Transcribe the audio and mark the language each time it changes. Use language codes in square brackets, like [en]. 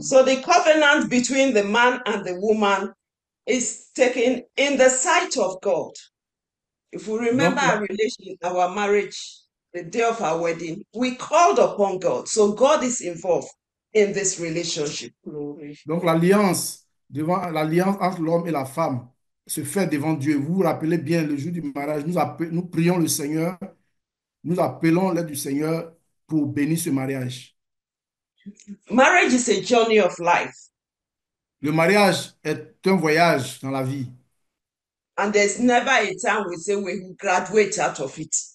[en] So the covenant between the man and the woman is taken in the sight of God. If we remember our relation, our marriage, the day of our wedding, we called upon God. So God is involved in this relationship. [fr] Donc l'alliance entre l'homme et la femme se fait devant Dieu. Vous vous rappelez bien, le jour du mariage, nous prions le Seigneur, nous appelons l'aide du Seigneur pour bénir ce mariage. [en] Marriage is a journey of life. [fr] Le mariage est un voyage dans la vie. [en] And there's never a time we say we will graduate out of it.